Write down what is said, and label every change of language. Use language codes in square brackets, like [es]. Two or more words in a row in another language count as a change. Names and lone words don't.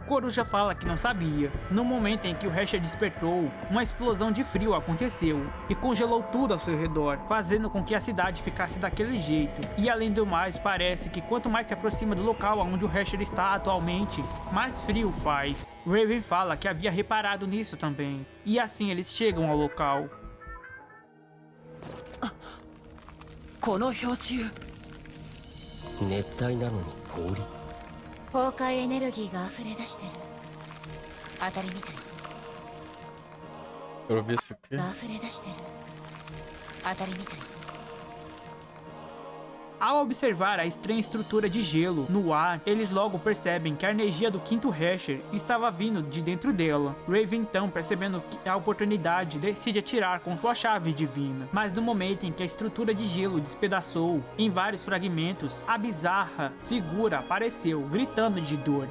[pt] Coruja fala que não sabia. No momento em que o Hasher despertou, uma explosão de frio aconteceu e congelou tudo ao seu redor, fazendo com que a cidade ficasse daquele jeito. E além do mais, parece que quanto mais se aproxima do local onde o Hasher está atualmente, mais frio faz. Raven fala que havia reparado nisso também. E assim eles chegam ao local. [ja] この氷柱熱帯なのに氷崩壊エネルギーが溢れ出してる当たりみたい [pt] Quero ver isso aqui. [ja] が溢れ出してる当たりみたい [pt] Ao observar a estranha estrutura de gelo no ar, eles logo percebem que a energia do quinto Hasher estava vindo de dentro dela. Raven então, percebendo a oportunidade, decide atirar com sua chave divina. Mas no momento em que a estrutura de gelo despedaçou em vários fragmentos, a bizarra figura apareceu, gritando de dor.